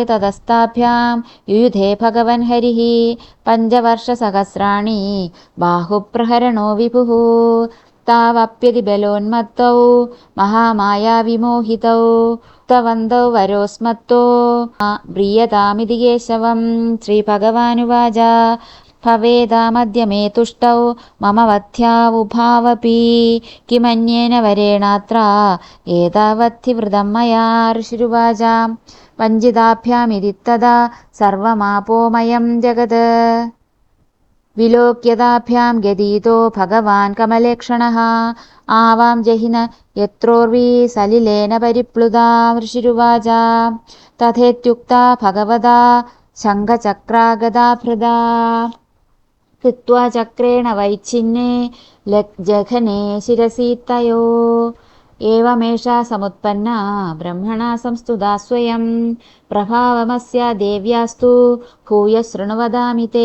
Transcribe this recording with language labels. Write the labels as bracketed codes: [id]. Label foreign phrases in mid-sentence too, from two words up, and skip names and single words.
[sa] ततस्ताभ्यां युयुधे भगवन् हरिः पञ्चवर्षसहस्राणि बाहुप्रहरणो विभुः तावप्यतिबलोन्मत्तौ महामायाविमोहितौ तवन्तौ वरोस्मत्तो म्रियतामिति केशवं श्रीभगवानुवाच भवेदामद्य मे तुष्टौ मम वध्यावुभावपि किमन्येन वरेणात्र एतावद्धि वृतं मया ऋषिरुवाच वञ्चिताभ्यामिति तदा सर्वमापोमयं जगत् വിലോക്യതാഭ്യാം ഗതീതോ ഭഗവാൻ കമലേക്ഷണഃ ആവാം ജഹിന യത്രോർവീ സലിലേന പരിപ്ലുതാ ഋഷിരുവാച തഥേത്യുക്താ ഭഗവതാ ശംഖചക്രാഗദാഭൃതാ കൃത്വാ ചക്രേണ വൈച്ഛിന്നേ ജഘനെ ശിരസി തയോ ഏവമേഷാ സമുത്പന്നാ ബ്രഹ്മണാ സംസ്തുതാ സ്വയം പ്രഭാവമസ്യ ദേവ്യാസ്തു ഭൂയ ശൃണു വദാമി തേ.